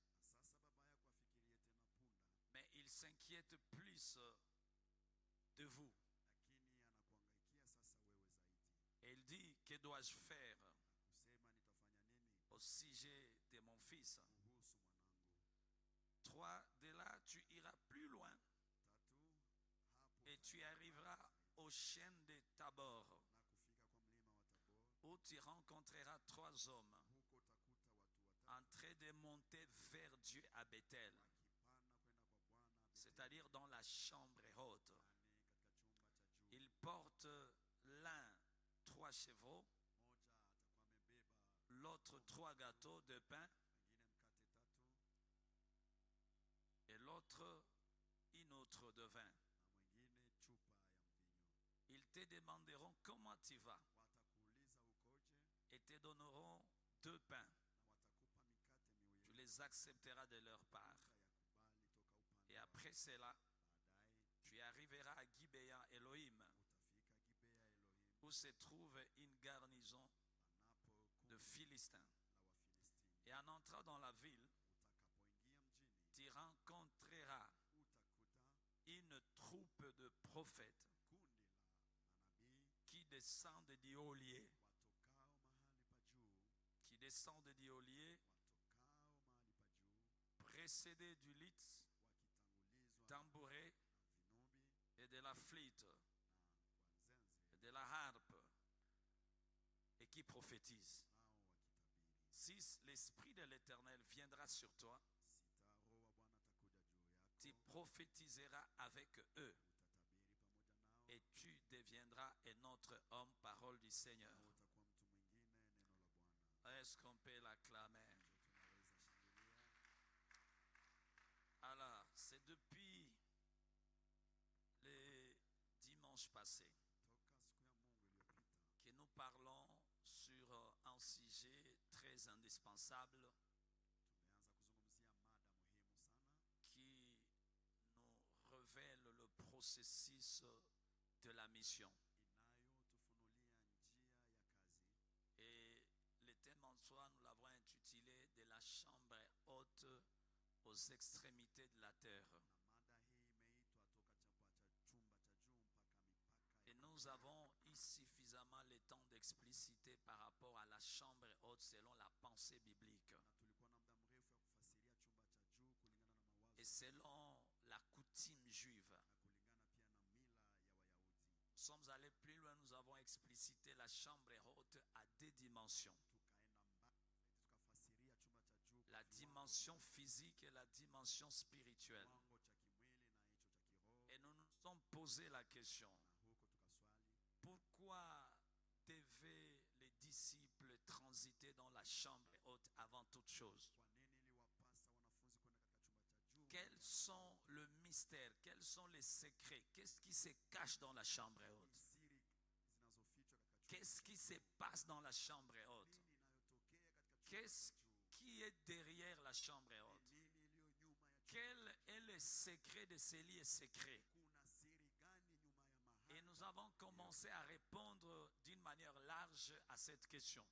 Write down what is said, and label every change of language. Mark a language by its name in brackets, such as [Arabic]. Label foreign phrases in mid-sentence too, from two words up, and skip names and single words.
[Swahili] na sasa baba yako afikirie tena punda, [French] mais il s'inquiète plus de vous. [Swahili] lakini anakuangaikia sasa wewe zaidi, [French] Et il dit, que dois-je faire [Swahili] na kusema nitafanya nini [French] au sujet de mon fils? [Swahili] kuhusu mwanangu. [French] 3, de là, tu iras plus loin [Swahili] Tatu, hapo [French] et tu arriveras au chêne de Tabor, [Swahili] na kufika kwa mlima wa Tabor, [French] où tu rencontreras 3 hommes [Swahili] huko utakuta watu [French] en [Swahili] watatu [French] train de monter vers Dieu à Bethel, [Swahili] wakipanda kwenda kwa Bwana Betheli, [French] c'est-à-dire dans la chambre haute. [Swahili] yaani katika chumba cha juu. [French] Ils portent l'un 3 chevaux, [Swahili] Moja atakuwa amebeba, [French] l'autre 3 gâteaux de pain [Swahili] wengine mkate tatu [French] et l'autre une autre de vin. [Swahili] na mwingine chupa ya mvinyo. [French] Ils te demanderont comment tu vas [Swahili] Watakuuliza ukoje, [French] et te donneront 2 pains. [Swahili] na watakupa mikate [French] Tu [Swahili] miwili, [French] les accepteras de leur part. [Swahili] utayakubali toka upande [French] Et [Swahili] wao. [French] après cela, [Swahili] Baadaye [French] tu arriveras à Gibea Elohim, [Swahili] utafika Gibea Elohim, [French] où se trouve une garnison [Swahili] panapo [French] de [Swahili] kundi [French] Philistins. [Swahili] la Wafilistini. [French] Et en entrant dans la ville, [Swahili] Utakapoingia mjini, [French] tu rencontreras [Swahili] utakuta [French] une troupe de prophètes [Swahili] kundi la manabii [French] qui descendent du haut lieu, [Swahili] watokao mahali pa juu, watokao mahali pa juu, [French] précédés du luth, [Swahili] wakitangulizwa [French] tambouret [Swahili] na vinubi [French] et de la flûte [Swahili] na kwa nzenze, [French] et de la harpe, et qui prophétisent. [Swahili] nao wakitabiri. [French] 6. L'Esprit de l'Éternel viendra sur toi, [Swahili] Sita, Roho wa Bwana atakuja juu [French] tu [Swahili] yako, [French] prophétiseras avec eux, [Swahili] utatabiri pamoja nao, [French] et tu deviendras un autre homme, parole du Seigneur. [Swahili] na utakuwa mtu mwingine, neno la Bwana. [French] Est-ce qu'on peut l'acclamer? [Swahili] Ndio tunaweza shangilia. [French] Depuis les dimanches passés, [Swahili] toka siku ya Mungu iliyopita [French] que nous parlons sur un sujet très indispensable [Swahili] tumeanza kuzungumzia mada muhimu sana [French] qui nous révèle le processus de la mission. [Swahili] inayotufunulia njia ya kazi, [French] Et le thème en soi, nous l'avons intitulé de la chambre haute aux extrémités de la terre. [Swahili] na mada hii imeitwa toka chumba cha juu mpaka mipaka [French] Et [Swahili] ya [French] nous avons eu suffisamment le temps d'expliciter par rapport à la chambre haute selon la pensée biblique [Swahili] na tulikuwa na muda mrefu ya kufasiria chumba cha juu kulingana na mawazo [French] et selon la coutume juive. [Swahili] na kulingana pia na mila ya Wayahudi. [French] Nous sommes allés plus loin, nous avons explicité la chambre haute à deux dimensions. [Swahili] Tukaenda mbali zaidi tukafasiria chumba cha juu kwa [French] La [Swahili] viwango [French] dimension physique et la dimension spirituelle. [Swahili] kiwango cha kimwili na hicho cha kiroho, [French] Et nous nous sommes posé la question, [Swahili] na huko tukaswali [French] pourquoi devaient les disciples transiter dans la chambre haute avant toute chose? [Swahili] kwa nini iliwapasa wanafunzi kwenda katika chumba cha juu. [French] Quels sont le mystère, quels sont les secrets, qu'est-ce qui se cache dans la chambre haute? [Swahili] Siri zinazofichwa katika chumba [French] Qu'est-ce [Swahili] cha [French] qui [Swahili] juu. [French] se passe dans la chambre haute? [Swahili] Nini inayotokea katika chumba [French] Qu'est-ce [Swahili] cha juu? [French] qui est derrière la chambre haute? [Swahili] Nini iliyo nyuma ya chumba? [French] Quel est le secret de ces lieux secrets? [Swahili] Kuna siri gani nyuma ya mahali? [French] Et nous avons commencé à répondre d'une manière large à cette question.